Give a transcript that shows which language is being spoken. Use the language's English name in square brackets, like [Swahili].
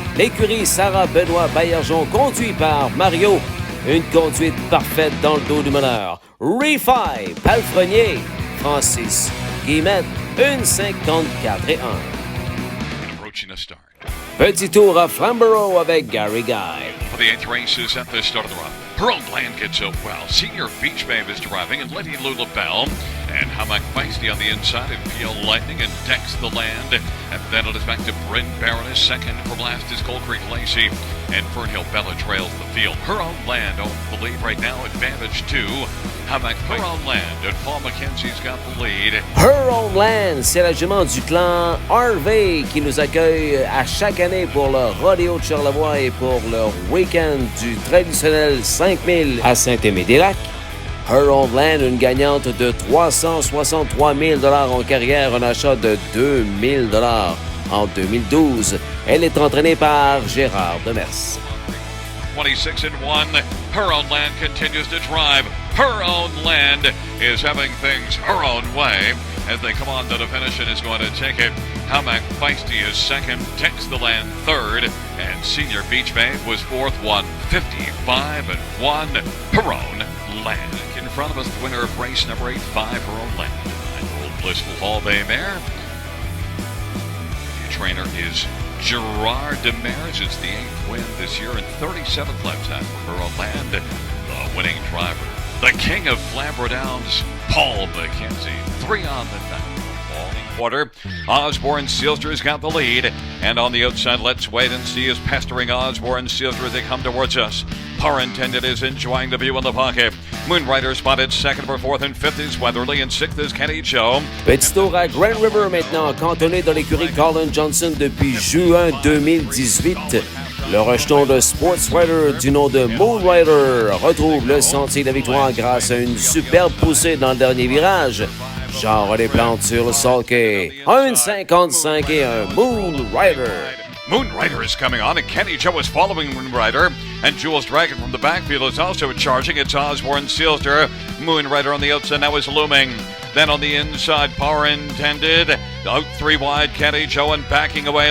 [French] L'écurie Sarah Benoît Baillargeon, conduit par Mario. Une conduite parfaite dans le dos du meneur. Refi, palefrenier, Francis Guillemette, 1,54 et 1. [English] Approaching a start. [French] Petit tour à Flamborough avec Gary Guy. [English] For the 8th races at the start of the run. Her own land gets up well. Senior Beach Babe is driving, and Lady Lula Bell. And Hamak Feisty on the inside, and PL Lightning and Dex the Land. And then it is back to Bryn Baroness. Second from last is Cold Creek Lacey. And Fernhill Bella trails the field. Her own land owns the lead right now. Advantage to Hamak Her own land. And Paul McKenzie's got the lead. [French] Her Own Land, c'est la jument du clan Harvey qui nous accueille à chaque année pour le rodéo de Charlevoix et pour leur week-end du traditionnel 5000 à Saint-Aimé-des-Lacs. Her Own Land, une gagnante de 363 000 $ en carrière, un achat de 2 000 $ en 2012. Elle est entraînée par Gérard Demers. 26-1. [English] Her Own Land continues to drive. Her Own Land is having things her own way as they come on to the finish and is going to take it. Hamak Feisty is second, Dex the Land third, and Senior Beach Babe was fourth, 1:55.1. Her Own Land. In front of us, the winner of race number 8, 5 Her Own Land. 9-year-old Blissful Hall Bay mare. The trainer is Gerard Demers. It's the 8th win this year and 37th lifetime for Her Own Land. The winning driver, the king of Flamborough Downs, Paul McKenzie. 3 on the night. Quarter. Osborne Sealster's got the lead. And on the outside, Let's Wait and See is pestering Osborne Sealster as they come towards us. Par Intended is enjoying the view in the pocket. Moonrider spotted second or fourth, and fifth is Weatherly, and sixth is Kenny Joe. [French] Petit tour à Grand River maintenant, cantonné dans l'écurie Colin Johnson depuis juin 2018. Le rejeton de Sports Rider du nom de Moonrider retrouve le sentier de la victoire grâce à une superbe poussée dans le dernier virage. Genre des plantes sur le sulky. 1,55 et 1 Moonrider. [English] Moonrider is coming on, and Kenny Joe is following Moonrider. And Jules Dragon from the backfield is also charging. It's Osborne Sealster. Moonrider on the outside now is looming. Then on the inside, Power Intended. Out 3 wide, Kenny Joe, and backing away.